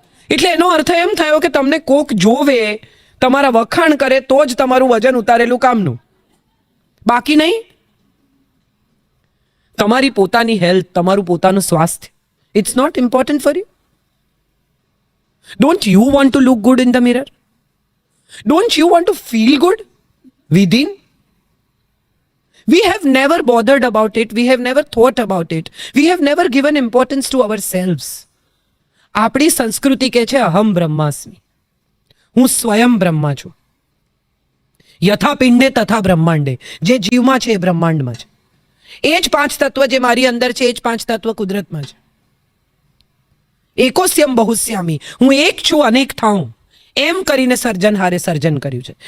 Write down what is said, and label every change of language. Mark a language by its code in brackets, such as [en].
[gu] એટલે એનો અર્થ એમ થયો કે તમને કોક જોવે, તમારા વખાણ કરે તો જ તમારું વજન ઉતારેલું કામનું, બાકી નહીં. તમારી પોતાની હેલ્થ, તમારું પોતાનું સ્વાસ્થ્ય, [en] It's not important for you? Don't you want to look good in the mirror? Don't you want to feel good within? We have never bothered about it. We have never thought about it. We have never given importance to ourselves. [gu] આપણી સંસ્કૃતિ કહે છે [sa] અહમ બ્રહ્માસ્મિ, [gu] હું સ્વયં બ્રહ્મા છું. [sa] યથા પિંડે તથા બ્રહ્માંડે, [gu] જે જીવમાં છે એ બ્રહ્માંડમાં છે. એ જ 5 તત્વ જે મારી અંદર છે એ જ 5 તત્વ કુદરતમાં છે. [sa] એકોસ્યમ બહુસ્યામી, [gu] હું એક છું અનેક થાઉં, એમ કરીને સર્જનહારે સર્જન કર્યું છે.